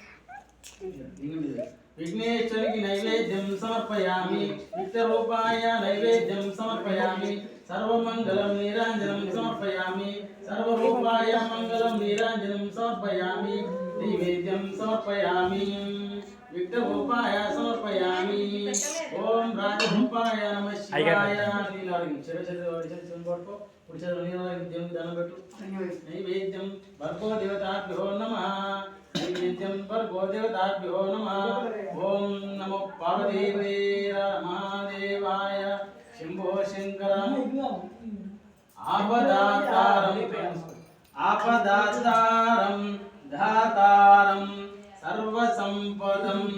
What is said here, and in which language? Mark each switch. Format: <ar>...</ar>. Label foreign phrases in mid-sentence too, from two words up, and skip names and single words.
<sa>విఘ్నేశ్వరునికి నైవేద్యం సమర్పయామి విఘ్నరూపాయ నైవేద్యం సమర్పయామి సర్వమంగళం నీరాంజనం సమర్పయామి సర్వరూపాయ మంగళం నీరాంజనం సమర్పయామి నైవేద్యం సమర్పయామి విఘ్నరూపాయ సమర్పయామి ఓం రాజరూపాయ నమః శివాయ నైవేద్యం భర్గో దేవతాభ్యో నమః नैवेद्यं भर्गो देवताभ्यो नमः ओम नमो पार्वतीपते महादेवाय शंभो शंकर आपदातारं धातारं सर्वसंपदं</sa>